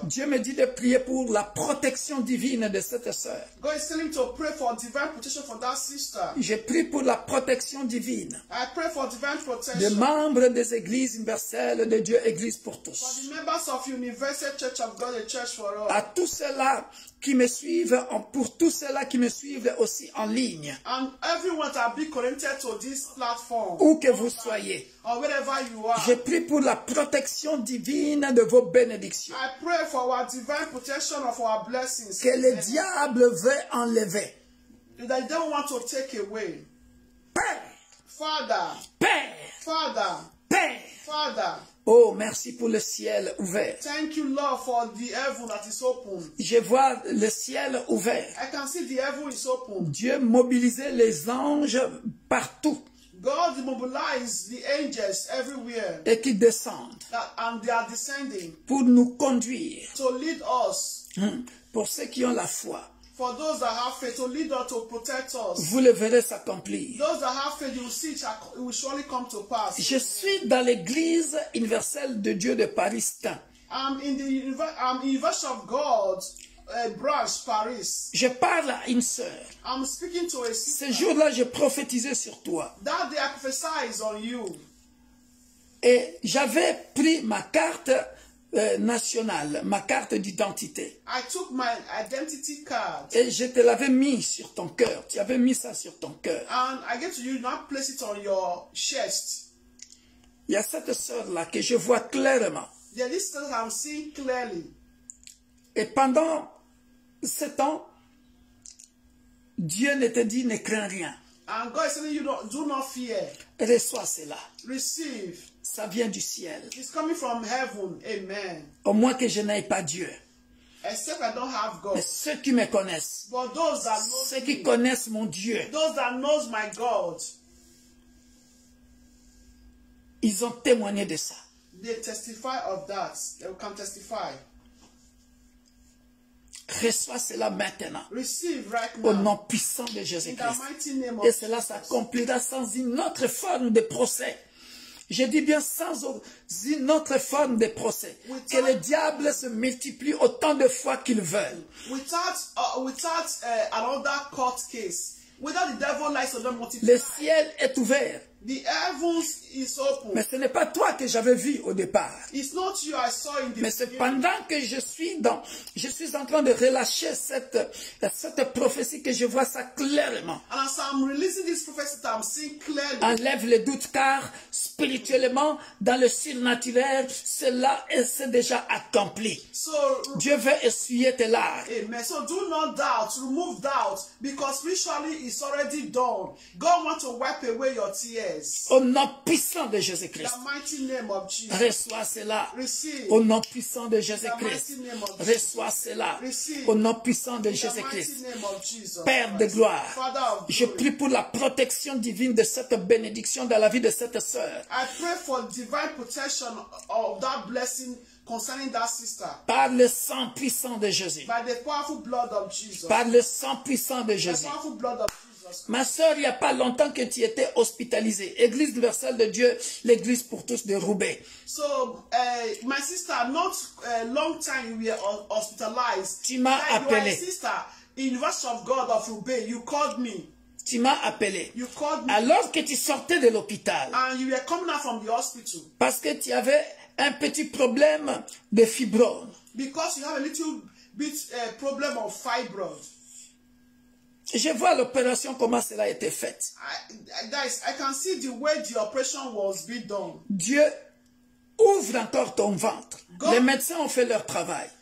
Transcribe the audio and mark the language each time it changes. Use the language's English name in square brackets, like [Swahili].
[French] Dieu me dit de prier pour la protection divine de cette sœur. [English] God is telling me to pray for divine protection for that sister. [French] Je prie pour la protection divine [English] I pray for divine [French] des [English] protection [French] membres des églises universelles de Dieu, Église pour [English] for [French] tous. [English] the members of Universal Church of God, a church for all. [French] À tous ceux-là qui me suivent, pour tous ceux-là qui me suivent aussi en ligne, [English] And everyone that be connected to this platform, [French] où que vous soyez, [English] or wherever you are, [French] je prie pour la protection divine de vos bénédictions. [English] I pray for our divine protection of our blessings. [French] Que le diable veut enlever. [English] That they don't want to take away. [French] Père, [English] Father, [French] Père, [English] Father, [French] Père. [English] Father, [French] Oh, merci pour le ciel ouvert. [English] thank you, Lord, for the heaven that is open. [French] Je vois le ciel ouvert. [English] I can see the heaven is open. [French] Dieu mobilisait les anges partout [English] God mobilized the angels everywhere, [French] et qui descendent [English] and they are descending [French] pour nous conduire. [English] to lead us. [French] Pour ceux qui ont la foi, [English] For those that have faith, to lead us, to protect us. [French] vous le verrez s'accomplir. [English] Those that have faith, you will see it will surely come to pass. [French] Je suis dans l'église universelle de Dieu de Paris-Stein. [English] I'm in the University of God branch, Paris. [French] Je parle à une sœur. [English] I'm speaking to a sister. [French] Ce jour-là, je prophétisais sur toi. [English] That day I prophesied on you. [French] Et j'avais pris ma carte nationale, ma carte d'identité. [English] I took my identity card [French] Et je te l'avais mis sur ton cœur. Tu avais mis ça sur ton cœur. [English] and I get to you now place it on your chest. [French] Il y a cette sœur-là que je vois clairement. [English] The listeners I'm seeing clearly. [French] Et pendant ce temps, Dieu ne te dit ne crains rien. [English] And God is telling you, do not fear. [French] Reçois cela. [English] Receive. [French] Ça vient du ciel. [English] It's coming from heaven. Amen. [French] Au moins que je n'aie pas Dieu. [English] Except I don't have God. [French] Mais ceux qui me connaissent, [English] But those that know [French] ceux qui [English] me, [French] connaissent mon Dieu, [English] those that knows my God, [French] ils ont témoigné de ça. [English] they testify of that. They can testify. [French] Reçois cela maintenant. [English] Receive right [French] Au [English] now. [French] nom puissant de [English] In the [French] Jésus-Christ. [English] mighty name of [French] Et cela [English] Jesus. [French] s'accomplira sans une autre forme de procès. Je dis bien sans une autre forme de procès. Que le diable se multiplie autant de fois qu'il veut. [English] Without another court case. Without the devil likes to multiply. [French] Le ciel est ouvert. [English] The heavens is open. [French] Mais ce n'est pas toi que j'avais vu au départ. [English] It's not you I saw in the [French] Mais c'est [English] beginning. [French] pendant que je suis en train de relâcher cette prophétie que je vois ça clairement. [English] And as I'm releasing this prophecy that I'm seeing clearly. [French] Enlève les doutes car spirituellement, dans le surnaturel, cela est déjà accompli. [English] So, [French] Dieu veut essuyer tes larmes. [English] amen. So do not doubt, remove doubt, because spiritually it's already done. God wants to wipe away your tears. [French] Au nom puissant de [English] In [French] Jésus-Christ. [English] the mighty name of Jesus. [French] Reçois cela. [English] Receive. [French] Au nom puissant de [English] In the [French] Jésus-Christ. [English] mighty name of Jesus. [French] Reçois cela. [English] Receive. [French] Au nom puissant de [English] In the mighty [French] Jésus-Christ. [English] name of Jesus. [French] Père de [English] Christ. [French] gloire, [English] Father of [French] je [English] glory. [French] prie pour la protection divine de cette bénédiction dans la vie de cette sœur. [English] I pray for divine protection of that blessing concerning that sister. [French] Par le sang puissant de Jésus. [English] By the powerful blood of Jesus. [French] Par le sang puissant de [English] The [French] Jésus. [English] powerful blood of Jesus. [French] Ma sœur, il n'y a pas longtemps que tu étais hospitalisée. Église universelle de Dieu, l'église pour tous de Roubaix. [English] So, my sister, not a long time you were hospitalized. [French] Tu m'as [English] You are a [French] appelé. [English] sister, University of God of Roubaix. You called me. [French] Tu m'as appelé. [English] You called me. [French] Alors que tu sortais de l'hôpital. [English] And you were coming out from the hospital. [French] Parce que tu avais un petit problème de fibrome. [English] Because you have a little bit problem of fibroid. [French] Je vois l'opération, comment cela a été fait. [English] Guys, I can see the way the operation was being done. [French] Dieu ouvre encore ton ventre. [English] God- [French] Les médecins ont fait leur travail.